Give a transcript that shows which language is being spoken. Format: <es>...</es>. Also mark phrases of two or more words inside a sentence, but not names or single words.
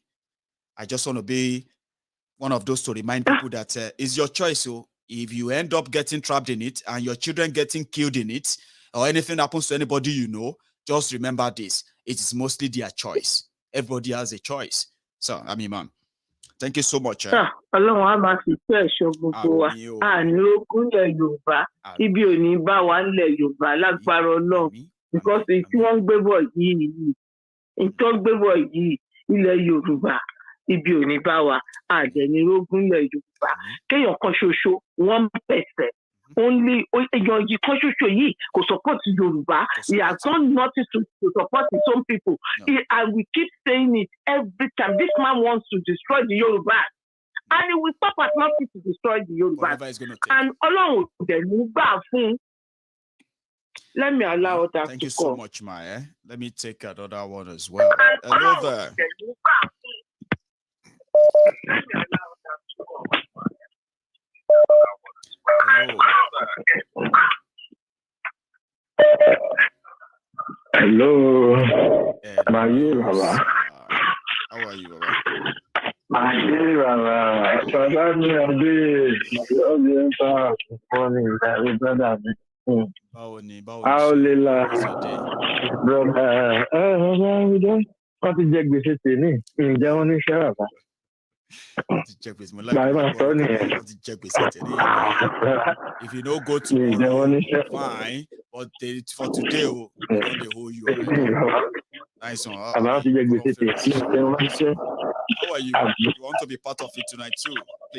<en>I just want to be one of those to remind people that it's your choice. So if you end up getting trapped in it and your children getting killed in it, or anything happens to anybody you know, just remember this. It is mostly their choice. Everybody has a choice. So, I mean, man, thank you so much.</en> <yo>Ọlọ́run á máa fi iṣẹ́ ẹ̀ṣọ́ gbogbo wa. Àní okúnlẹ̀ Yorùbá, ibi ò ní bá wa ńlẹ̀ Yorùbá lágbára Ọlọ́run. Because tí wọ́n ń gbé bọ̀ yìí, ilẹ̀ Yorùbá, ibi ò ní bá wa. Àdẹ̀ni rógúnlẹ̀ Yorùbá. Kéèyàn kan ṣoṣo, 1%. Only èèyàn yìí kan ṣoṣo yìí kò support Yorùbá.</yo> <en>He has done nothing to support his own people. And we keep saying it every time. This man wants to destroy the Yorùbá. And he will stop at nothing to destroy the Yorùbá.</en> <yo>And Ọlọ́run dẹ̀ ní gbà fún.</yo> <en>Let me allow that to Thank you so much, Maya. Let me take another one as well. Hello there. Hello.</en> <yo>Maiyegun, Baba.</yo> <en>How are you, Baba?</en> <yo>Maiyegun, Baba. Baba mi ade.</yo> <en>Morning, brother. How lila, brother?</en> <yo>Wọ́n ti jẹ gbèsè tèmi. Ǹjẹ́ wọ́n ní iṣẹ́ bàbá?</yo> <en>If you don't go tomorrow, fine. But for today, we're going to hold you. Nice one. How are you? You want to be part of it tonight too, please?</en>